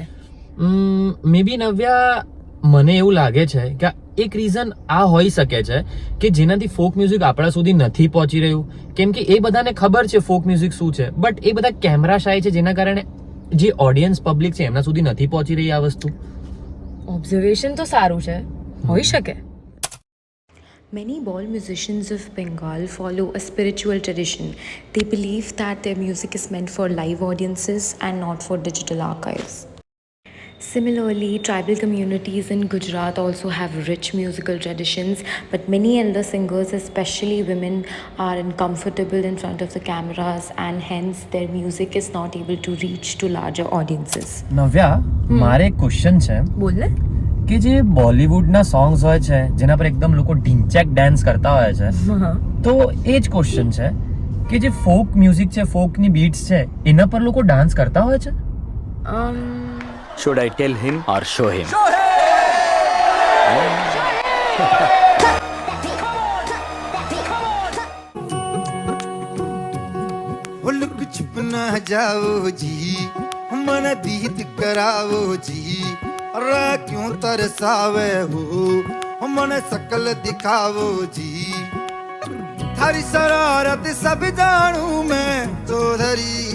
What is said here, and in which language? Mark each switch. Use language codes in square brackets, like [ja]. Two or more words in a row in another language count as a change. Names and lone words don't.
[en] may be [gu] નવ્યા મને એવું લાગે છે કે એક રીઝન આ હોઈ શકે છે કે જેનાથી [en] folk music [gu] આપણા સુધી નથી પહોંચી રહ્યું કેમ કે એ બધાને ખબર છે [en] folk music [gu] શું છે બટ એ બધા [en] camera shy [gu] છે જેના કારણે જે [en] audience public [gu] છે એમના સુધી નથી પહોંચી રહી આ વસ્તુ ઓબ્ઝર્વેશન તો સારું છે હોઈ શકે [en] Many ball musicians of Bengal follow a spiritual tradition. They believe that their music is meant for live audiences and not for digital archives. Similarly, tribal communities in Gujarat also have rich musical traditions, but many elder singers, especially women, are uncomfortable in front of the cameras and hence their music is not able to reach to larger audiences. [gu] નવ્યા મારે એક ક્વેશ્ચન છે બોલ ને કે જે બોલિવૂડના સોંગ્સ હોય છે જેના પર એકદમ લોકો ઢીંચેક ડાન્સ કરતા હોય છે તો એ જ ક્વેશ્ચન છે કે જે [en] folk music [gu] છે ફોકની બીટ્સ છે એના પર લોકો ડાન્સ કરતા હોય છે [en] Should I tell him or show him? [raj] लुक छुप ना जाओ जी मन दीद कराओ जी रा क्यों तरसावे हो मन सकल दिखाओ जी थारी शरारत सब जानू मैं चौधरी